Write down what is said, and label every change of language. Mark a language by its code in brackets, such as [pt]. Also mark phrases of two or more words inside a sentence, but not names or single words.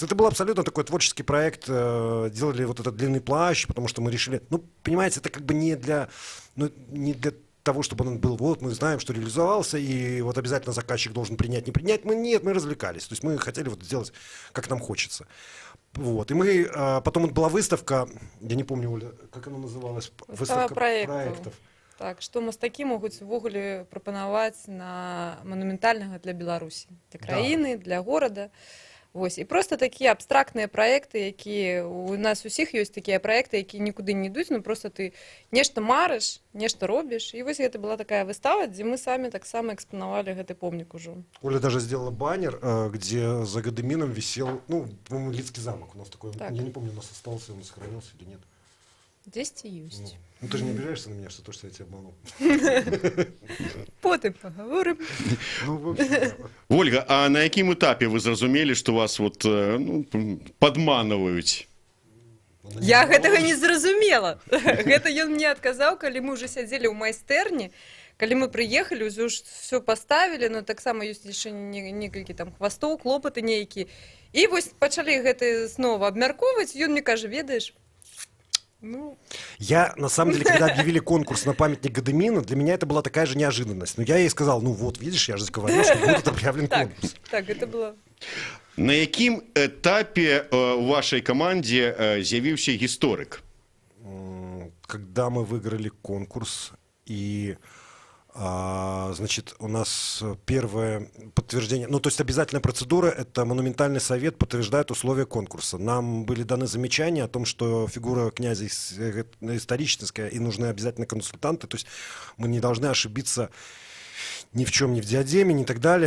[ru] Это был абсолютно такой творческий проект, делали вот этот длинный плащ, потому что мы решили, понимаете, это как бы не для того, чтобы он был, вот мы знаем, что реализовался, и вот обязательно заказчик должен принять, не принять. Мы развлекались, то есть мы хотели вот сделать, как нам хочется. Вот. И мы, потом вот была выставка, я не помню, Оля, как она называлась? Выставка проектов. Так, [be] што мастакі могуць увогуле прапанаваць на манументальнага для Беларусі, для краіны, для горада. Вось. І просто такія абстрактныя праекты, якія у нас усіх ёсць такія праекты, якія нікуды не ідуць, просто ты нешта марыш, нешта робіш. І вось гэта была такая выстава, дзе мы самі таксама экспанавалі гэты помнік ужо. [ru] Оля даже сделала баннер, где за Гедымином висел, по-моему, Лидский замок. У нас такой, так. Я не помню, у нас остался, он сохранился или нет. [be] Дзесьці ёсць. [ru] Ну ты же не обижаешься на меня, что то, что я тебя обманул? [be] Потым пагаворым. Ольга, а на якім этапе вы зразумелі, што вас вот падманваюць? Я гэтага не зразумела. Гэта ён мне адказаў, калі мы ўжо сядзелі ў майстэрні, калі мы прыехалі, ўжо все паставілі, но таксама ёсць яшчэ некалькі там хвастоў, клопаты нейкія. І вось пачалі гэта снова абмяркоўваць, ён мне кажа, ведаеш, [ru] Я, на самом деле, когда объявили конкурс на памятник Гедымину, для меня это была такая же неожиданность. Но я ей сказал, вот, видишь, я же говорил, что будет объявлен конкурс. Так, это было. [be] На якім этапе у вашей команде з'явіўся гісторык? [ru] Когда мы выиграли конкурс, и, значит, у нас первое подтверждение, то есть обязательная процедура, это монументальный совет подтверждает условия конкурса. Нам были даны замечания о том, что фигура князя историческая и нужны обязательно консультанты, то есть мы не должны ошибиться ни в чем, ни в диадеме, ни так далее.